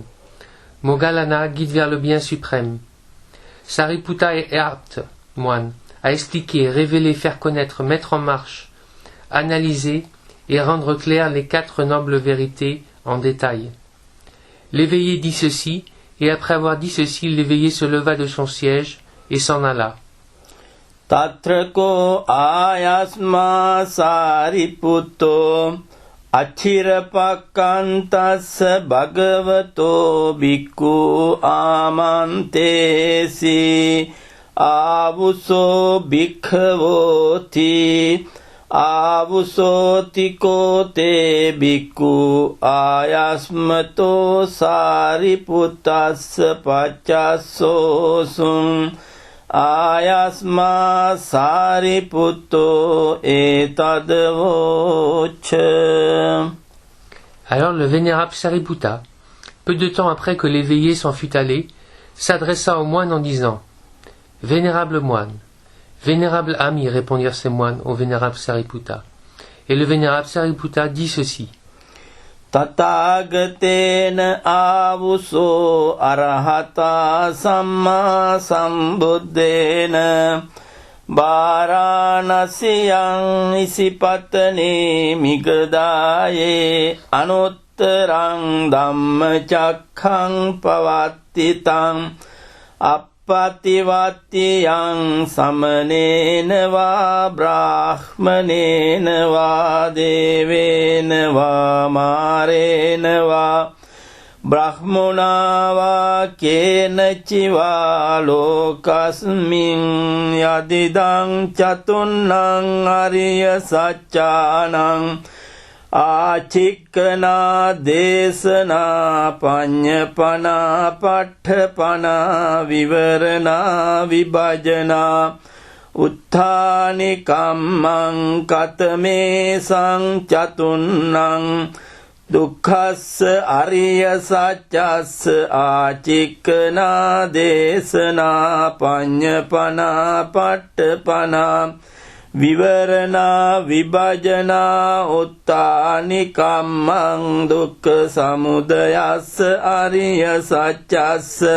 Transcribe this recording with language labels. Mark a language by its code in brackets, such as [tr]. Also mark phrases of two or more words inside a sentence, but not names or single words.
[fr] Moggallana guide vers le bien suprême. Sariputta est apte, moine, à expliquer, révéler, faire connaître, mettre en marche, analyser et rendre clair les quatre nobles vérités en détail. L'éveillé dit ceci, et après avoir dit ceci, l'éveillé se leva de son siège et s'en alla. [pi] තත්‍රකෝ ආයස්මා සාරිපුත්තෝ අචිරපක්කන්තස්ස භගවතෝ බික්ඛු ආමන්තේසි ආවුසෝ භික්ඛවෝති ආවුසෝතිකෝ තේ බික්ඛු ආයස්මතෝ සාරිපුත්තස්ස පච්චස්සෝසුං Ayasma sariputto etadvoch. [fr] Alors le vénérable Sariputta, peu de temps après que l'éveillé s'en fut allé, s'adressa au moine en disant: Vénérable moine, vénérable ami, répondirent ces moines au vénérable Sariputta. Et le vénérable Sariputta dit ceci: [pi] Tathagatena avuso arahata samma sambuddhena Varanasiyang isipatane migadaye anuttarang dhammacakkhaṃ pavattitāṃ Pativatiyang samanena va brahmanena va devena va marena va brahmana va kenachiva lokasmin yadidang chatunnang ariya saccanang ආචික්කනා දේශනා පඤ්ඤපනා පට්ඨපනා විවරණා විභජනා උත්ථානි කම්මං කතමේ සංචතුන්නං දුක්ඛස්ස අරිය සත්‍යස්ස ආචික්කනා දේශනා පඤ්ඤපනා පට්ඨපනා විවරණා විභජනා උත්ථානි කම්මං දුක්ඛ සමුදයස්ස අරිය සත්‍යස්ස